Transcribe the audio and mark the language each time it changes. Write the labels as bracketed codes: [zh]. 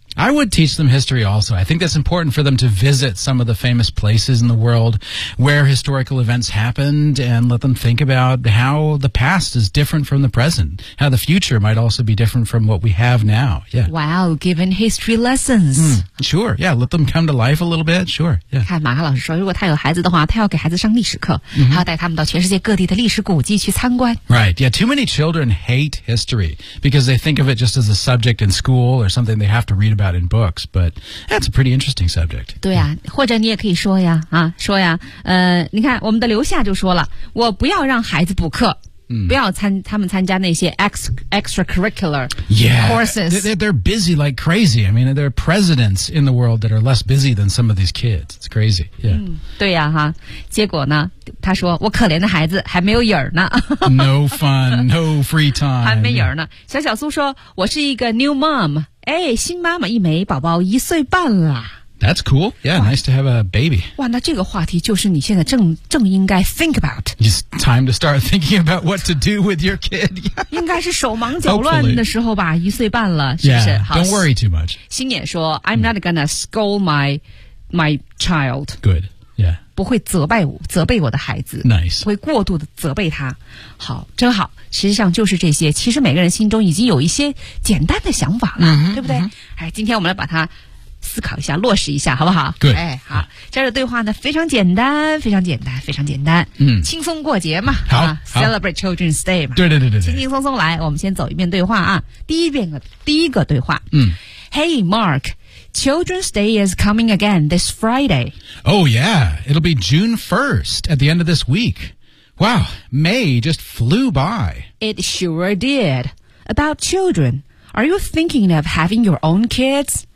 [en] I would teach them history also. I think that's important for them to visit some of the famous places in the world where historical events happened and let them think about how the past is different from the present, how the future might also be different from what we have now. Yeah. Wow, given history lessons. Sure, yeah, let them come to life a little bit, sure. Yeah. [zh] 看马克老师说如果他有孩子的话他要给孩子上历史课、还要带他们到全世界各地的历史古迹去参观。 [en] Right, yeah, too many children hate history because they think of it just as a subject in school or something they have to read about in books, but that's a pretty interesting subject. [zh] 对啊，或者你也可以说呀，啊，说呀，你看我们的刘夏就说了，我不要让孩子补课，不要他们参加那些 [en] extracurricular courses. They're busy like crazy. I mean, there are presidents in the world that are less busy than some of these kids. It's crazy. Yeah. [zh] 对呀，哈，结果呢，他说我可怜的孩子还没有影儿呢。 [en] No fun, no free time. [zh] 还没影儿呢。小小苏说，我是一个 [en] new mom. [zh] 哎，新妈妈一枚宝宝一岁半了。 [en] That's cool. Yeah, nice to have a baby. [zh] 哇，那这个话题就是你现在正应该 [en] think about. It's time to start thinking about what to do with your kid. [zh] 应该是手忙脚乱的时候吧，一岁半了，是不是？ [en] Yeah, don't worry too much. [zh] 新野说 [en] I'm not gonna scold my child. Good, yeah. [zh] 不会责备我的孩子。 [en] Nice. [zh] 会过度的责备他。好，真好。实际上就是这些，其实每个人心中已经有一些简单的想法了，对不对？哎，今天我们来把它思考一下，落实一下，好不好？对，哎，好，这儿的对话呢，非常简单，非常简单，非常简单。嗯，轻松过节嘛，好、 [en] ，Celebrate Children's Day 嘛， [zh] 对，轻轻松松来。我们先走一遍对话啊，第一个对话。嗯 [en] ，Hey Mark, Children's Day is coming again this Friday. Oh yeah, it'll be June 1st at the end of this week. Wow, May just flew by. It sure did. About children, are you thinking of having your own kids?